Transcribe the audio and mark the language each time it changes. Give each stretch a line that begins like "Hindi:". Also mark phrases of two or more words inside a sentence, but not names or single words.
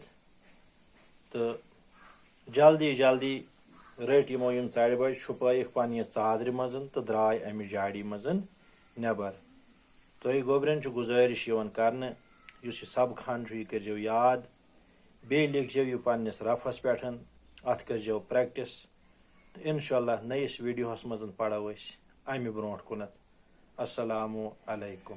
Kashmiri: तो जल्दी जल्दी रट यमो यम चढ़ बच छुपाइक पन्नी चादर मज तो द्राय अमि झाड़ी मज नबर। तुह गोबरन गुजारिश कर सबक हंड यह करो याद, बे लिखो यह पन्नस रफस पे अत करो प्रैक्टिस। तो इंशाअल्लाह नयिस वीडियोस मज पढ़ो अमि ब्रोट कुनत।
Arabic: السلام عليكم.